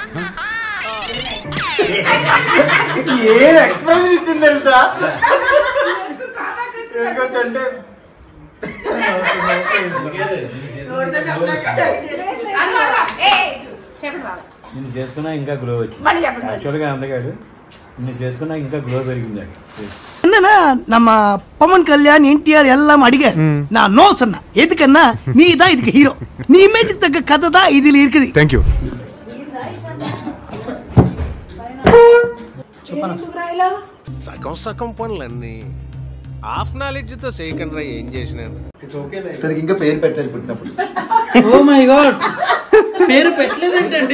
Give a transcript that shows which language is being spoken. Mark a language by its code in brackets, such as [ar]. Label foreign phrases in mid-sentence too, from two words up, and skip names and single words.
[te] ఏం ఎక్స్ప్రెషన్ ఇచ్చింది తెలుసా? అంటే నిన్ను చేసుకున్నా ఇంకా గ్లో వచ్చింది. యాక్చువల్గా అందగాడు నిన్ను చేసుకున్నా ఇంకా గ్లో పెరిగింది. [ta] என்னன்னா நம்ம பவன் கல்யாண் என்டிஆர் எல்லாம் அடிக்க நான் நோ சொன்ன எதுக்குன்னா நீ தான் இதுக்கு ஹீரோ, நீ இமேஜுக்கு தக்க கதை தான் இதுல இருக்குது. [en] Thank you. [te] సగం సగం పనులన్నీ [en] half knowledge [te] తో చేయకుండా ఏం చేసినాను. తనకి ఇంకా పేరు పెట్టలేదు పుట్టినప్పుడు. [en] Oh my God, [te] పేరు పెట్టలేదేంటండి?